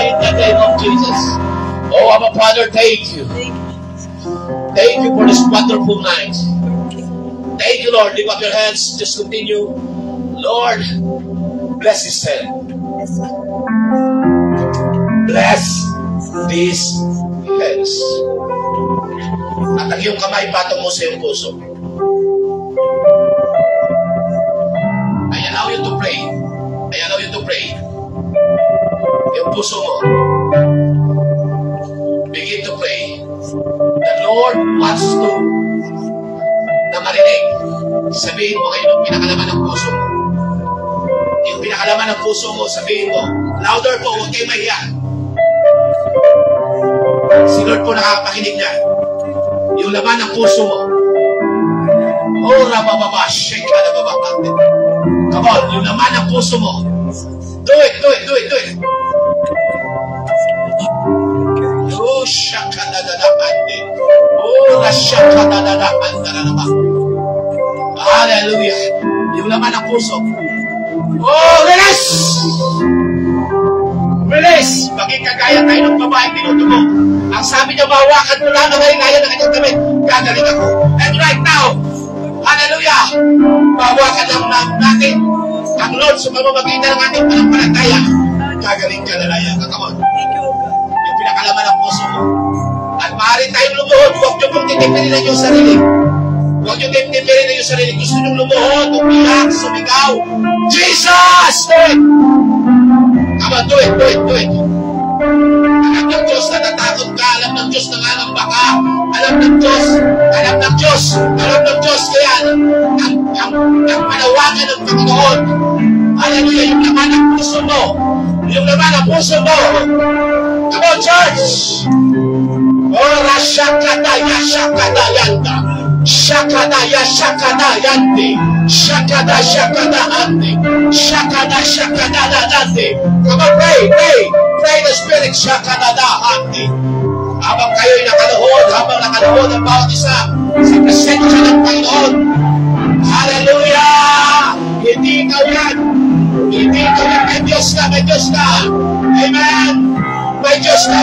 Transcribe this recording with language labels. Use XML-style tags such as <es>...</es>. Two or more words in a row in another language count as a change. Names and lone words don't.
<en>In the name of Jesus. Oh, our Father, thank you. Thank you for this wonderful night. Thank you, Lord. Lift up your hands. Just continue. Lord, bless this head. Bless these hands.</en> <tl>At ang iyong kamay, patong mo sa iyong puso.</tl> <en>I allow you to pray. I allow you to pray.</en> <tl>Yung puso mo.</tl> <en>Begin to pray. The Lord wants to</en> <tl>na marinig. Sabihin mo ngayon yung pinakalaman ng puso mo. Yung pinakalaman ng puso mo, sabihin mo. Louder po, huwag kayo mahiya. Si Lord po nakakapakinig niya. Yung laman ng puso mo. Oh, rabababa, shake ka na babakante.</tl> <en>Come on,</en> <tl>yung laman ng puso mo.</tl> <en>Do it. Oh, shaka na dadakante. Oh, shaka na dadakante na naman. Hallelujah.</en> <tl>Yung laman ng puso. Oh, release!</tl> <en>Release!</en> <tl>Maging kagaya tayo ng babaeng tinutubo. Ang sabi niya, mahawakan mo lang ang halinaya ng kanyang damit. Gagaling ako.</tl> <en>And right now, hallelujah!</en> <tl>Mahawakan lang natin ang Lord sa pamamagitan ng ating panampalataya. Gagaling ka na laya.</tl> <en>Come on.</en> <tl>Yung pinakalaman ng puso mo. At maaari tayong lumuhod. Huwag niyo pong titipirin ang iyong sarili. Huwag niyo titipirin ang iyong sarili. Gusto niyong lumuhod, umiyak, sumigaw.</tl> <en>Jesus! Do it! Come on, do it.</en> <tl>Alam ng Diyos na natakot ka. Alam ng Diyos na nangangamba ka. Alam ng Diyos. Kaya ang panawagan ng Panginoon. Hallelujah, yung laman ng puso mo.</tl> <en>Come on, church! Oh, Rashakada Yanda. Shakada Yande. Come on, pray the Spirit. Shakada Hande.</en> <tl>Habang kayo'y nakaluhod ang bawat isa sa presensya ng Panginoon. Hallelujah! Hindi ikaw yan. May Diyos ka. Amen. May Diyos ka.</tl>